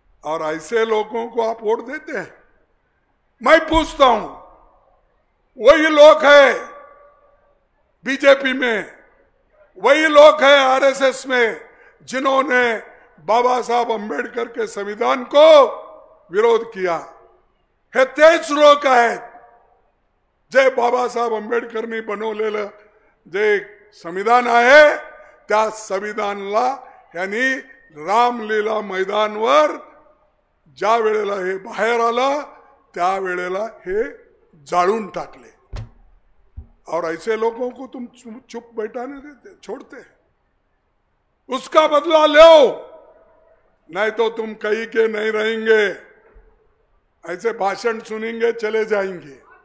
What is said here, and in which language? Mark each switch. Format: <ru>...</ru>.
<hi>और ऐसे लोगों को आप वोट देते हैं? मैं पूछता हूं, वही लोग है बीजेपी में, वही लोग है आरएसएस में, जिन्होंने बाबा साहब अंबेडकर के संविधान को विरोध किया है। तेज लोग है</hi> <mr>जे बाबा साहब अंबेडकरनी बनवलेलं जे संविधान आहे त्या संविधानाला यांनी रामलीला मैदानवर ज्या वेळेला हे बाहेर आलं त्या वेळेला हे जाळून टाकले।</mr> <hi>और ऐसे लोगों को तुम चुप बैठाने देते, छोड़ते हैं? उसका बदला लो, नहीं तो तुम कहीं के नहीं रहेंगे। ऐसे भाषण सुनेंगे चले जाएंगे।</hi>